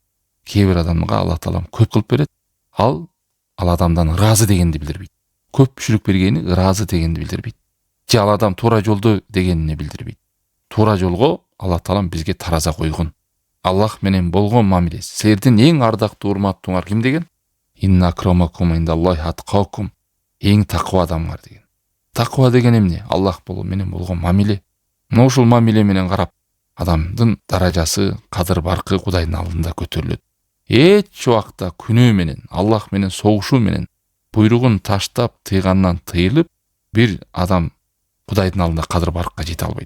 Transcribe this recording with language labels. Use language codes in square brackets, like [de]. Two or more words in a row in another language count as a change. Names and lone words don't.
[ky] Кээ бир адамга Алла таалам көп кылып берет. Ал адамдан ыраазы дегенди билдирбейт. Көпчүлүк бергени ыраазы дегенди билдирбейт. Же ал адам туура жолдо дегенини билдирбейт. Туура жолго Алла таалам бизге тараза койгон. Аллах менен болгон мамиле. Силердин эң ардактуу урматтууңар ким деген? [ar] إن أكرمكم عند الله أتقاكم. [ky] Эң таква адамдар деген. Таква деген эмне? Аллах менен болгон мамиле. Мына ушул мамиле менен карап, адамдын даражасы, кадыр баркы Кудайдын алдында көтөрүлөт. Эч убакта күнөө менен, Аллах менен согушуу менен, буйругун таштап, тыйгандан тыйылып, бир адам Кудайдын алдында кадыр баркка жете албайт.